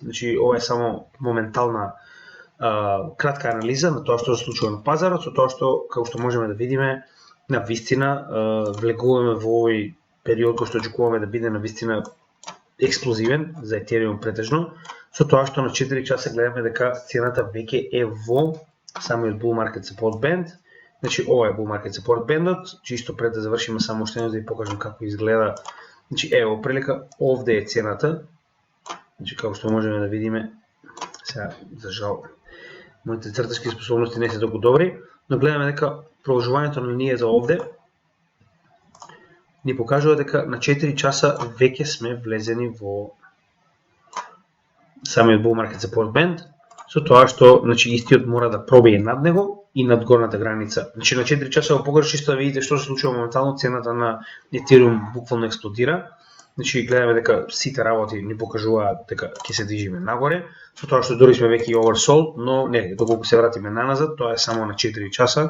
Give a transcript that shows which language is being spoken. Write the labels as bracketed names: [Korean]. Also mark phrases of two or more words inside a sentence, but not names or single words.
[Macedonian] Значи, ова е само моментална кратка анализа на тоа што се случува на пазарот, со тоа што како што можеме да видиме, навистина влегуваме во овој период кој што очекуваме да биде навистина експлозивен за Ethereum претежно, со тоа што на 4 часа гледаме дека цената веќе е во самиот [English] bull market support band. [Macedonian] Значи ова е [English] bull market support band- [Macedonian] от, чисто пред да завршиме само уште едно да ви покажам како изгледа. Значи ево прилика овде е цената. Значи како што можеме да видиме, сега за жал моите цртачки способности не се толку добри, но гледаме дека продолжувањето на линијата овде ни покажува дека на 4 часа веќе сме влезени во самиот [English] bull market support band, [Macedonian] со тоа што значи истиот мора да пробие над него и над горната граница. Значи на 4 часа го покажа чисто да видите што се случува моментално, цената на Ethereum буквално експлодира. Значи гледаме дека сите работи ни покажуваат дека ќе се движиме нагоре, со тоа што дури сме веќе oversold, но не, доколку се вратиме наназад, тоа е само на 4 часа.